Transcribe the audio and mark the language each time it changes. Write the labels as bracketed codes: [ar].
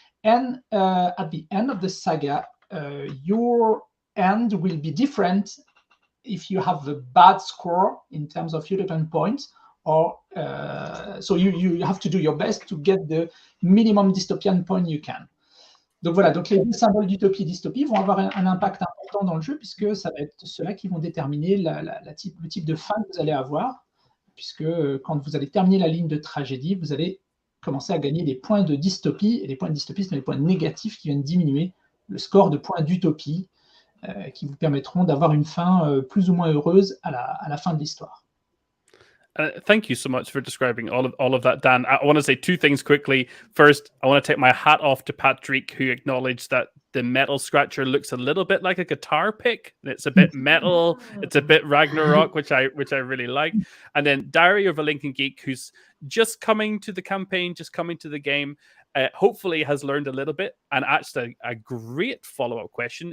[en] And at the end of the saga, your end will be different if you have a bad score in terms of utopian points, or so you have to do your best to get the minimum dystopian point you can. [fr] Donc voilà, donc les deux symboles d'utopie et dystopie vont avoir un impact important dans le jeu, puisque ça va être ceux-là qui vont déterminer le type de fin que vous allez avoir, puisque quand vous allez terminer la ligne de tragédie, vous allez commencer à gagner des points de dystopie, et les points de dystopie sont les points négatifs qui viennent diminuer le score de points d'utopie, qui vous permettront d'avoir une fin plus ou moins heureuse à la fin de l'histoire. [en] Thank you so much for describing all of that, Dan. I want to say two things quickly. First, I want to take my hat off to Patrick, who acknowledged that the metal scratcher looks a little bit like a guitar pick. It's a bit metal. It's a bit Ragnarok, which I really like. And then Diary of a Lincoln Geek, who's just coming to the campaign, just coming to the game, hopefully has learned a little bit and asked a great follow-up question.